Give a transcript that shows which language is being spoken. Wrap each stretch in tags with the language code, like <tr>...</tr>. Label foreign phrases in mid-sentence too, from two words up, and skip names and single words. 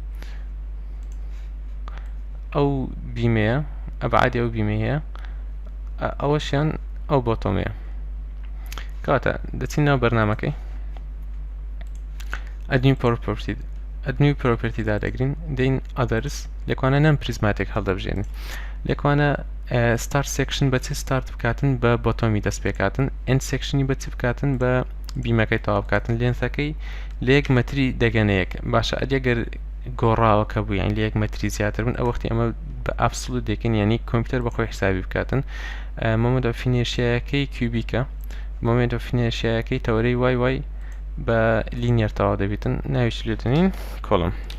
<ckb>ئەو بیمەیە، ئەبعادی ئەو بیمە هەیە، ئەوەشیان ئەو بۆتۆمەیە. کەواتە دەچین ناو بەرنامەکەی،</ckb> <en>add new property</en> <ckb>دادەگرین، دەین ئەدەرس. لێکوانە non-prismatic هەڵدەبژێنین. لێکوانە</ckb> <en>start section</en> <ckb>بە چی start بکاتن؟ بە بۆتۆمی دەست پێکاتن.</ckb> <en>end section</en> <ckb>بە چی بکاتن؟ بە بیمەکەی تەوا بکاتن. لێنسەکەی لە 1 مەتری دەگەنەیەک. باشە ئەگەر گۆڕاوە کە بوو یان لە یەک مەتری زیاتر بن ئەو وەختی ئەمە بە ئابسولوت دەکەین یعنی کۆمپیوتەر بەخۆی حسابی بکاتن</ckb> <en>moment of inertia</en> <ckb>کیوبیکە</ckb> <en>moment of inertia</en> <ckb>تەورەی وای وای بە لینیەر تەواو دەبێتن ناویش لێتنین کۆڵم</ckb>